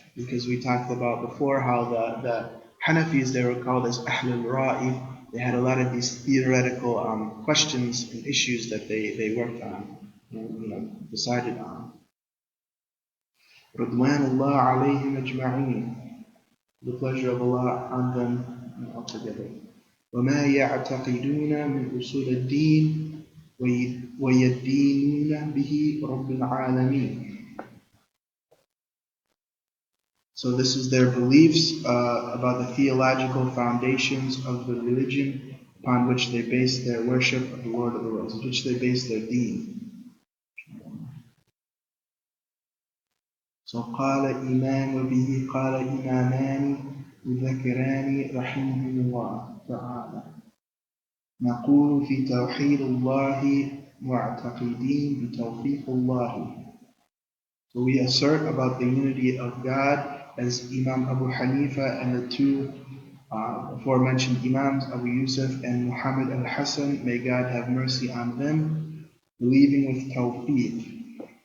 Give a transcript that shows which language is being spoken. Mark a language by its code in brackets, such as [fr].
[en] Because we talked about before how the Hanafis, they were called as Ahlul Ra'i. They had a lot of these theoretical questions and issues that they worked on and decided on. [ar] Ridwanullah alayhim ajma'een. [en] The pleasure of Allah on them altogether. [ar] وما يعتقدون من أصول الدين ويدينون به رب العالمين. [en] So this is their beliefs about the theological foundations of the religion upon which they base their worship of the Lord of the worlds, which they base their deen. [ar] So قال إمام وبه قال إمامان مذكران رحمهم الله تعالى. نقول في توحيد الله معتقدين بتوفيق الله. [en] So we assert about the unity of God as Imam Abu Hanifa and the two aforementioned Imams, Abu Yusuf and Muhammad al-Hasan, may God have mercy on them, believing with tawfiq.